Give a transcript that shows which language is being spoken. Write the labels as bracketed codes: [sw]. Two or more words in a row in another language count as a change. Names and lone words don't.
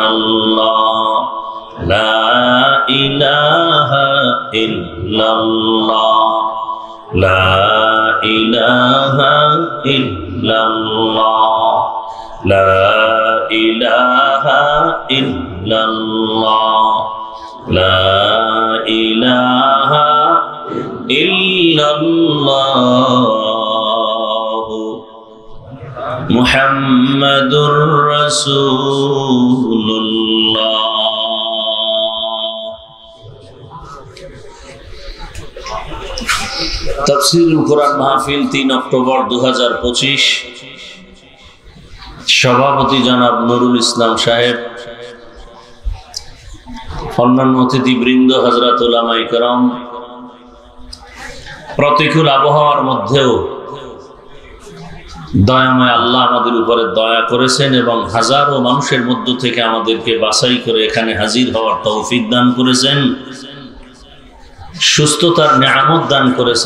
[ar] اللہ لا الہ الا اللہ لا الہ الا اللہ لا الہ الا اللہ لا الہ الا اللہ محمد رسول اللہ تفسیر القرآن [bn] মাহফিল 3 অক্টোবর 2025 সভাপতি জনাব নুরুল ইসলাম সাহেব অন্যান্য অতিথিবৃন্দ হযরত উলামায়ে কেরাম প্রতিকূল আবহাওয়ার মধ্যেও দয়াময় আল্লাহ আমাদের উপরে দয়া করেছেন এবং হাজারো মানুষের মধ্য থেকে আমাদেরকে বাছাই করে এখানে হাজির হওয়ার তৌফিক দান করেছেন, সুস্থতার নিয়ামত দান করেছেন।